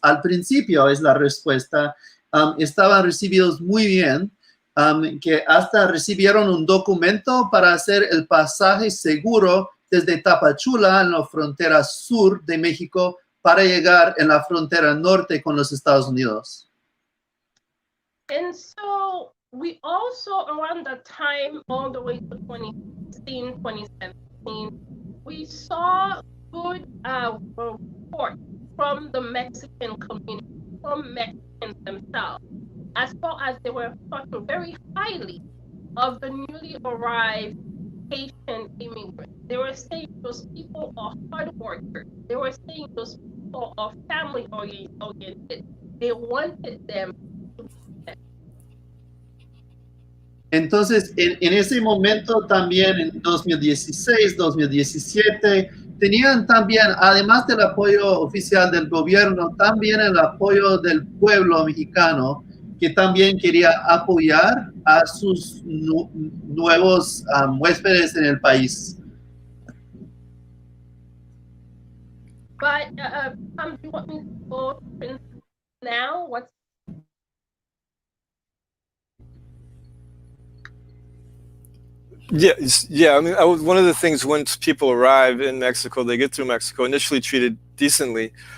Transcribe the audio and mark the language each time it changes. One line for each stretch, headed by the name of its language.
Spanish: Al principio es la respuesta, estaban recibidos muy bien, que hasta recibieron un documento para hacer el pasaje seguro desde Tapachula en la frontera sur de México para llegar en la frontera norte con los Estados Unidos.
English: And so we also, around that time, all the way to 2016, 2017, we saw good report from the Mexican community, from Mexicans themselves, as far as they were talking very highly of the newly arrived Haitian immigrants. They were saying those people are hard workers. They were saying those people are family oriented. They wanted them to be there.
Spanish: Entonces, en ese momento también, en 2016, 2017, tenían también, además del apoyo oficial del gobierno, también el apoyo del pueblo mexicano, que también quería apoyar a sus nuevos huéspedes en el país.
English: But do you want me to go now? Yeah. I mean, one of the things once people arrive in Mexico, they get through Mexico, initially treated decently.